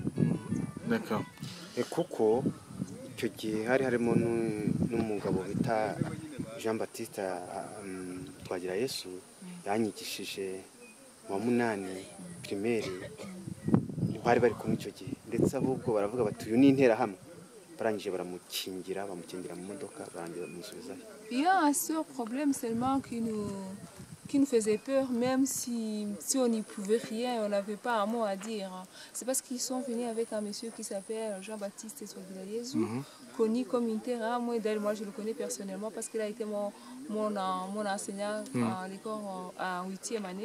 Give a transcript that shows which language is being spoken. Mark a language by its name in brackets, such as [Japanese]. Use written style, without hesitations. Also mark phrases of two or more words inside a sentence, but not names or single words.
[French] D'accord. [Kinyarwanda] Kuko icyo gihe hari harimo n'umugabo bita Jean Baptiste Twagirayesu yanyigishije mu 8 primaire, bari kumwe icyo gihe, ndetse ahubwo baravuga bati uyu ni interahamwe, barangije bamukingira mu modoka barangira bamusubizayo. [French] Il y a un seul problème seulement qui nous faisait peur, même si on n'y pouvait rien, on n'avait pas un mot à dire. C'est parce qu'ils sont venus avec un monsieur qui s'appelle Jean-Baptiste Twagirayesu, connu comme Interahamwe. D'ailleurs, moi je le connais personnellement parce qu'il a été mon enseignant à l'école en 8e année.